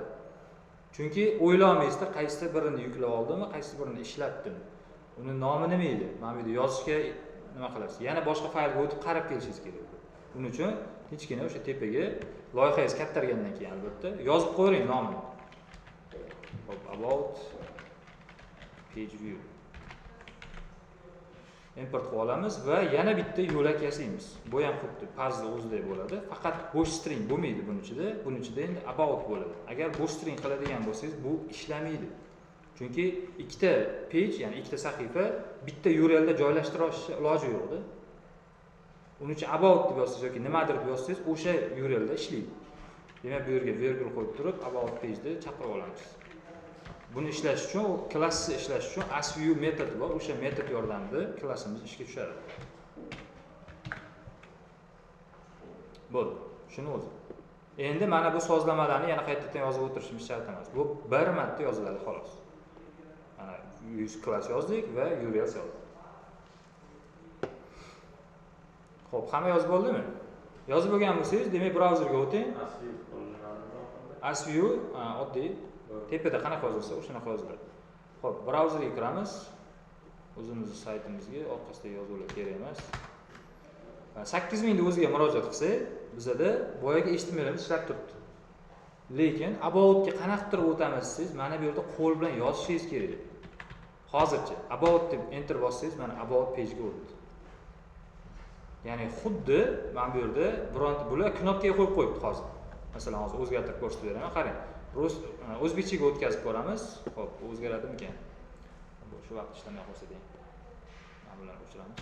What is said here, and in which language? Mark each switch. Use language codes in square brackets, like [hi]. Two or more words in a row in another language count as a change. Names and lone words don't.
[uz] Chunki o'ylamaysiz-da, qaysi birini yuklab oldimmi, qaysi birini ishlatdim. Uni nomi nima edi? Mana bu yerda yozishga nima qilasiz? Yana boshqa faylga o'tib qarab kelishingiz kerak. Buning uchun hechgina o'sha tepaga loyihangiz kattargandan keyin albatta yozib qo'ying nomini. Hop, [en] about page view. [uz] Import qilib olamiz va yana bitta yo'lak yasaymiz. Bu ham xuddi pazda o'zidek bo'ladi. Faqat bo'sh string bo'lmaydi buning ichida. Buning ichida endi about bo'ladi. Agar bo'sh string qiladigan bo'lsangiz, bu ishlamaydi. Chunki ikkita page, ya'ni ikkita sahifa bitta URL da joylashtirish iloji yo'q-da. Uning uchun about deb yozsangiz yoki nimadir deb yozsangiz, o'sha URL da ishlaydi. Demak, bu yerga virgul qo'yib turib, [en] about page [uz] ni chaqirib olamiz. Buni ishlash uchun, klassni ishlash uchun asview metodi bor. O'sha metod yordamida klassimiz ishga tushadi. Bo'ldi. Shuni o'zi. Endi mana bu sozlamalarni yana qaytadan yozib o'tirishimiz shart emas. Bu bir marta yoziladi xolos. Mana [en] use class [uz] yozdik va URL yozdik. Xo'p, hamma yozib bo'ldimi? Yozib bo'lgan bo'lsangiz, demak brauzerga o'ting. Asview oddiy tepada qanaqa yozilsa, o'shanaqa yoziladi. Xo'p, brauzerga kiramiz. O'zimizning saytimizga orqasida yozuvlar kerak emas. 8000 da o'ziga murojaat qilsak, bizada boyaga HTMLimiz ishlab turibdi. Lekin about ga qanaqadir o'tamiz siz, mana bu yerda qo'l bilan yozishingiz kerak. Hozircha about deb enter bossangiz, mana [en] about page [uz] ga o'tdi. Ya'ni xuddi mana bu yerda bironta bular knopkaga qo'yib qo'yibdi hozir. Masalan, hozir o'zgartirib ko'rsatib beraman, qarang. O'zbekchaga o'tkazib ko'ramiz. Xo'p, o'zgaradimikan? Shu vaqt ishlamay qolsa deng. Mana bularni o'chiramiz.